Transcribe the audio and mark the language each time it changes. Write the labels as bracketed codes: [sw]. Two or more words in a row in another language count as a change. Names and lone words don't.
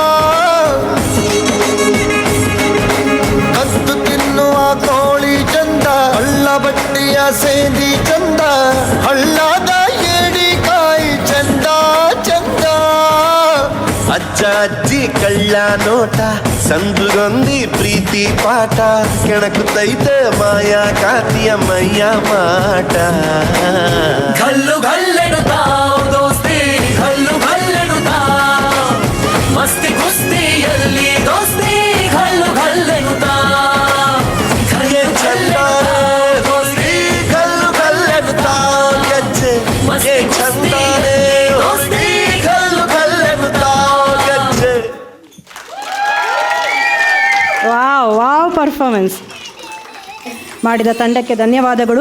[kn] ಕದ್ದು ತಿನ್ನುವ ಕೋಳಿ ಚಂದ ಹಳ್ಳ ಬಟ್ಟಿಯ ಸೇದಿ ಚಂದ ಹಳ್ಳದ ಏಡಿಕಾಯಿ ಚಂದ ಚಂದ ಅಜ್ಜ ಅಜ್ಜಿ ಕಳ್ಳ ನೋಟ ಸಂದುಗೊಂದಿ ಪ್ರೀತಿ ಪಾಠ ಕೆಣಕುತ್ತೈತೆ ಮಾಯಾ ಕಾತಿಯ ಮೈಯ ಮಾಟ ಘಲ್ಲು ಘಲ್ಲೆನೊ ದಾವ ದೋಸ್ತಿ ಘಲ್ಲು ಘಲ್ಲೆನೊ ದಾವ ಮಸ್ತಿ ಕುಸ್ತಿಯಲ್ಲಿ ದೋಸ್ತಿ ಘಲ್ಲು ಘಲ್ಲೆನೊ ದಾವ ಘಲ್ಲು ಘಲ್ಲೆನೊ ದಾವ ದೋಸ್ತಿ ಕಲ್ಲು ಕಲ್ಲೆನು ತಾವು ಗೆಜ್ಜೆ ಮಸ್ತಿ ಕುಸ್ತಿಯಲ್ಲಿ ದೋಸ್ತಿ ಕಲ್ಲು ಕಲ್ಲೆನು ತಾವು ಗೆಜ್ಜೆ [en] wow wow performance. [kn] ಮಾಡಿದ ತಂಡಕ್ಕೆ ಧನ್ಯವಾದಗಳು.